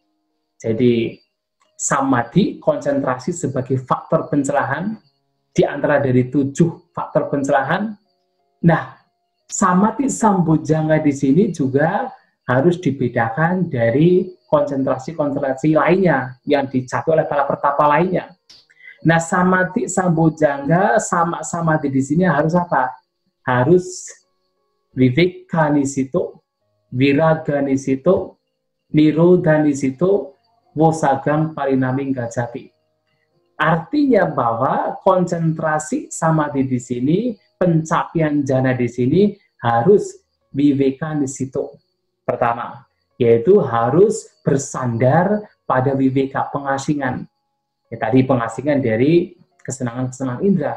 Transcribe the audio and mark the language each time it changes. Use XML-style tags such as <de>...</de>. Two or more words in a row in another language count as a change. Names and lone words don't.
<id>Jadi samadhi, konsentrasi sebagai faktor pencerahan di antara dari 7 faktor pencerahan. Nah, samadhi sambojjhanga di sini juga harus dibedakan dari konsentrasi lainnya yang dicapai oleh para pertapa lainnya. Nah, samadhi sambojjhanga sama samadhi di sini harus apa?</id> <pi>Harus vivekkanisito, viraganisito, nirodhanisito, wosagang parinaming gacchati.</pi> <id>Artinya bahwa konsentrasi samadhi di sini, pencapaian jhana di sini harus vivekkanisito. Pertama, yaitu harus bersandar pada viveka, pengasingan. Ya, tadi pengasingan dari kesenangan-kesenangan indera.</id>